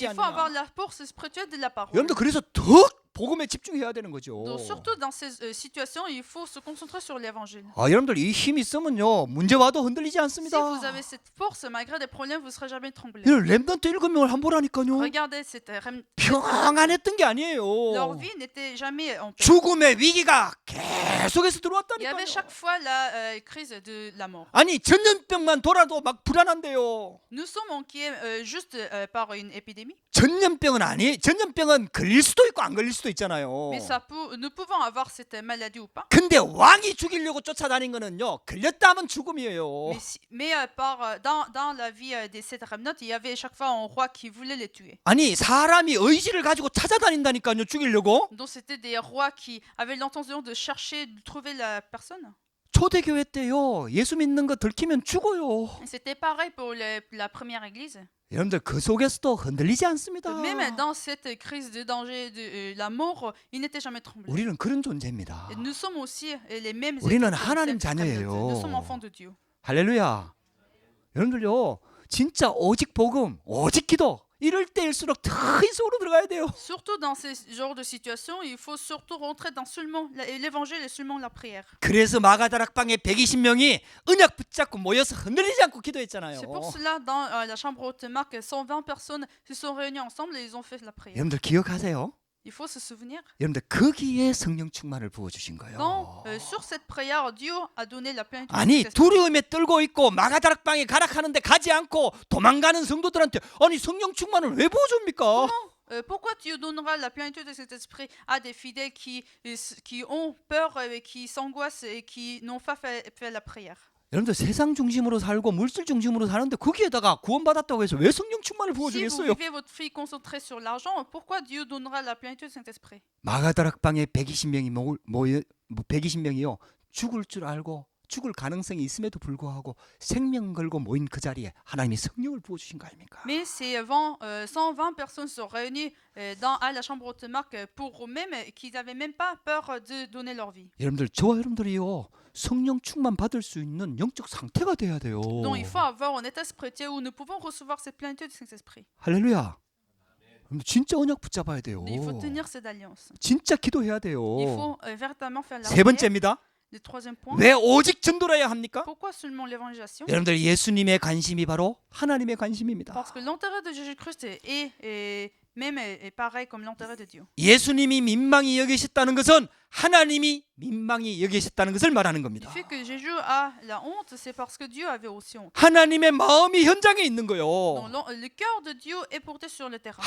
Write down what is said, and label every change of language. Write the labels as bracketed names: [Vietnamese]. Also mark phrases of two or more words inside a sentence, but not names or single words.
[French] Il faut avoir [Korean] 않느냐. [French] la force spirituelle de la parole. [Korean] 여러분들 그래서 더 복음에 집중해야 되는 거죠. [French] Donc surtout dans ces situations, il faut se concentrer sur l'évangile. [Korean] 여러분들 이 힘이 있으면요 문제 와도 흔들리지 [French] Si [Korean] 않습니다. [French] vous avez cette force, malgré des problèmes, vous ne serez jamais tremblé. [Korean] 렘넌트 7명을 한 보라니까요. [French] Regardez, [Korean] 평안했던 게 [French] leur [Korean] 아니에요. [French] vie n'était jamais en paix. [Korean] 죽음의 위기가 계속해서 [French] Il y [Korean] 들어왔다니까요. [French] avait chaque fois la crise de la mort. [Korean] 아니 전염병만 돌아도 막 불안한데요. [French] Nous sommes inquiets juste par une épidémie, [Korean] 전염병은 걸릴 수도 있고 안 걸릴 수도 있잖아요. [French] mais nous pouvons avoir cette maladie ou pas. [Korean] 근데 왕이 죽이려고 쫓아다닌 거는요 걸렸다 하면 죽음이에요. [French] Mais dans la vie des sept remnants, il y avait chaque fois un roi qui voulait les tuer. [Korean] 아니 사람이 의지를 가지고 찾아다닌다니까요 죽이려고. [French] Donc c'était des rois qui avaient l'intention de chercher, de trouver la personne. [Korean] 초대교회 때요 예수 믿는 거 들키면 죽어요. [French] C'était pareil pour la première église. [Korean] 여러분들 그 속에서도 흔들리지 않습니다. [French] Même dans cette crise de danger de la mort, il n'était jamais tremblé. [Korean] 우리는 그런 존재입니다. [French] Et nous sommes aussi les mêmes. [Korean] 우리는 [French] églises que [Korean] 하나님 [French] cette [Korean] 자녀예요. [French] remnant. Nous sommes enfants de Dieu. [Korean] 할렐루야. 여러분들요 진짜 오직 복음 오직 기도 이럴 때일수록 더 이 속으로 들어가야 돼요. [French] Surtout dans ces genres de situations, il faut surtout rentrer dans seulement l'évangile et seulement la prière. [Korean] 그래서 마가다락방에 120명이 언약 붙잡고 모여서 흔들리지 않고 기도했잖아요. [French] C'est pour cela dans la chambre haute Marc, 120 personnes se sont réunies ensemble et ils ont fait la prière. [Korean] 여러분들 기억하세요? [French] Il faut se souvenir. [Korean] 여러분들 거기에 성령 충만을 부어 주신 거예요. [French] Sur cette prière, Dieu a donné la plénitude du [Korean] 아니 [French] Saint-Esprit. [Korean] 두려움에 떨고 있고 마가다락방에 가락하는데 가지 않고 도망가는 성도들한테 아니 성령 충만을 왜 부어줍니까? [French] Pourquoi Dieu donnera la plénitude de cet esprit à des fidèles qui ont peur, qui s'angoissent et qui n'ont pas fait la prière? [Korean] 여러분들 세상 중심으로 살고 물질 중심으로 사는데 거기에다가 구원받았다고 해서 왜 성령 충만을 [French] Si vous [Korean] 부어주겠어요? [French] vivez votre vie concentrée sur l'argent, pourquoi Dieu donnera la plénitude du Saint-Esprit? [Korean] 마가다락방에 120명이 모여 120명이요 죽을 줄 알고 죽을 가능성이 있음에도 불구하고 생명 걸고 모인 그 자리에 하나님이 성령을 부어주신 거 아닙니까? [French] Mais ces 120 personnes sont réunies à la chambre haute de Marc pour eux-mêmes, qu'ils n'avaient même pas peur de donner leur vie. [Korean] 여러분들 저와 여러분들이요 성령 충만 받을 수 있는 영적 상태가 돼야 돼요. [French] Donc il faut avoir un état spirituel où nous pouvons recevoir cette plénitude du Saint-Esprit. [Korean] 할렐루야. 여러분들 진짜 언약 붙잡아야 돼요. [French] Il faut tenir cette alliance. [Korean] 진짜 기도해야 [French] Il [Korean] 돼요. [French] faut véritablement faire la [Korean] 세 [French] prière. [Korean] 번째입니다. [French] Le troisième point. [Korean] 왜 오직 전도를 해야 합니까? [French] Pourquoi seulement l'évangélisation? [Korean] 여러분들 예수님의 관심이 바로 하나님의 관심입니다. [French] Parce que l'intérêt de Jésus-Christ est pareil comme l'intérêt de Dieu. [Korean] 예수님이 민망히 여기셨다는 것은 하나님이 민망히 여기셨다는 것을 말하는 [French] Le [Korean] 겁니다. [French] fait que Jésus a la honte, c'est parce que Dieu avait aussi honte. [Korean] 하나님의 마음이 현장에 있는 거요. [French] Donc, le cœur de Dieu est porté sur le terrain.